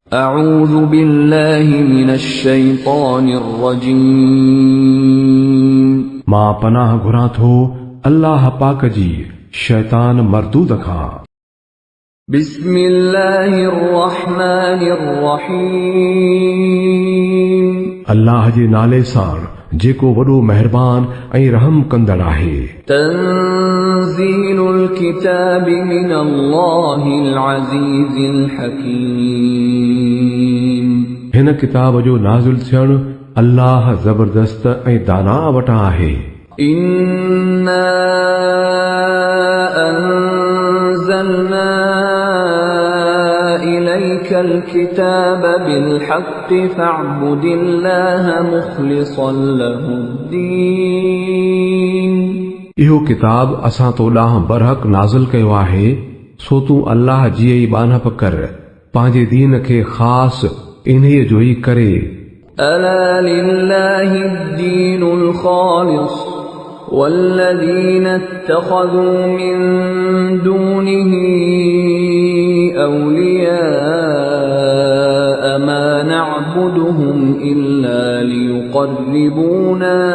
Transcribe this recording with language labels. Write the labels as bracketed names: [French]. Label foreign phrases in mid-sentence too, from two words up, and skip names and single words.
[Arabic] أعوذ بالله من الشيطان الرجيم [Sindhi] मां पनाह घुरां थो अल्लाह पाक जी शैतान मरदूद खां। [Arabic] بسم الله الرحمن الرحيم [Sindhi] अल्लाह जे नाले सां जेको वॾो मेहरबान ऐं रहम कंदड़ आहे। [Arabic] تنزيل الكتاب من الله العزيز الحكيم [Sindhi] हिन किताब जो नाज़िल थियणु अल्लाह ज़बरदस्त ऐं दाना वटां आहे। [Arabic] إنا أنزلنا إليك الكتاب بالحق فاعبد الله مخلصا له الدين [Sindhi] इहो किताब असां तो ॾांहुं बरहक नाज़िल कयो आहे, सो तूं अल्लाह जी ई बानप कर, पंहिंजे दीन खे ख़ासि इन्हीअ जो ई करे। [Arabic] ألا لله الدين الخالص والذين اتخذوا من دونه أولياء ما نعبدهم إلا ليقربونا